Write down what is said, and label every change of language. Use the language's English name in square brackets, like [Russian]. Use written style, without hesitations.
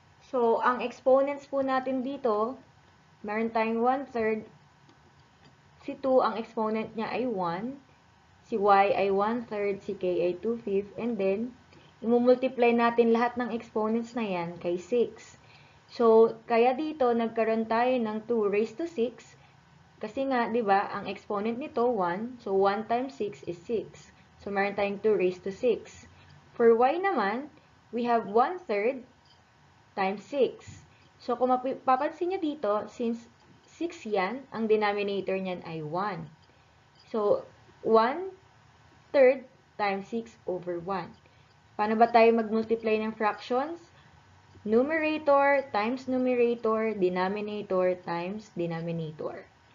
[Filipino] So, ang exponents po natin dito, meron tayong 1/3, si 2, ang exponent niya ay 1, si y ay 1/3, si k ay 2/5, and then, imumultiply natin lahat ng exponents na yan kay 6. So, kaya dito, nagkaroon tayo ng 2 raised to 6, kasi nga, di ba, ang exponent nito, 1, so 1 times 6 is 6. So, meron tayong 2 raised to 6. [English] For y naman, we have 1/3 times 6. [Filipino] So, kung mapapansin nyo dito, since 6 yan, ang denominator niyan ay 1. So, 1/3 times 6 over 1. Paano ba tayo mag-multiply ng fractions? [English] Numerator times numerator, denominator times denominator.